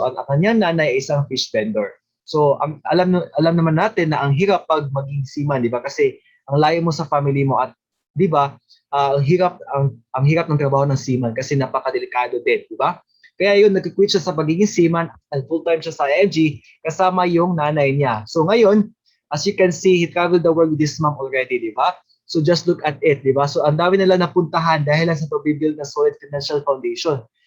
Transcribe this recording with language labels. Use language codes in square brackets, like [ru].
[tl] So ang kanyang nanay ay isang fish vendor. So alam naman natin na ang hirap pag maging seaman, di ba? Kasi ang layo mo sa family mo at di ba? Ang hirap ng trabaho ng seaman kasi napakadelikado din, di ba? Kaya yun, nag-quit siya sa pagiging seaman at full-time siya sa IMG kasama yung nanay niya. [en] So ngayon, as you can see, he traveled the world with his mom already, di ba? So just look at it, di ba? [tl] So ang dami nila napuntahan dahil lang sa pag-build ng solid financial foundation.